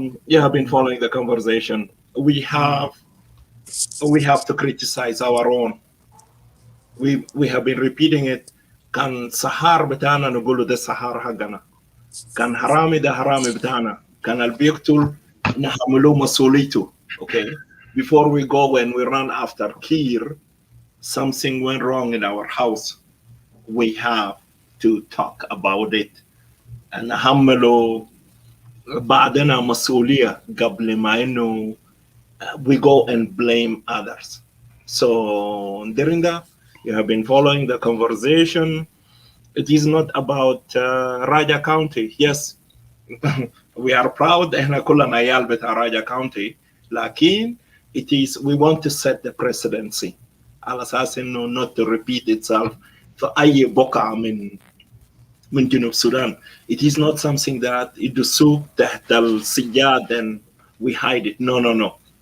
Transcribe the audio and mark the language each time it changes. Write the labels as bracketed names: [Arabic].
[English] You have been following the conversation. We have to criticize our own. We have been repeating it. [Arabic] كان سحار بتاعنا نقوله ده سحار حقنا. كان حرامي ده حرامي بتاعنا. كان البيقتل نحمله مسؤوليته. [English] Okay. Before we go and we run after Kir, something went wrong in our house. We have to talk about it. [Arabic] نحمله بعدنا مسؤولية قبل ما إنه [English] we go and blame others. So, Nderinda, you have been following the conversation. It is not about Raja County. Yes, we are proud. [Arabic] إحنا كلنا عيال بتاع Raja County. لكن [English] it is, we want to set the presidency [Arabic] على أساس إنه [English] not to repeat itself [Arabic] في أي بقعة من جنوب السودان. [English] It is not something that [Arabic] يدسوه تحت السجاد [English] and we hide it. No.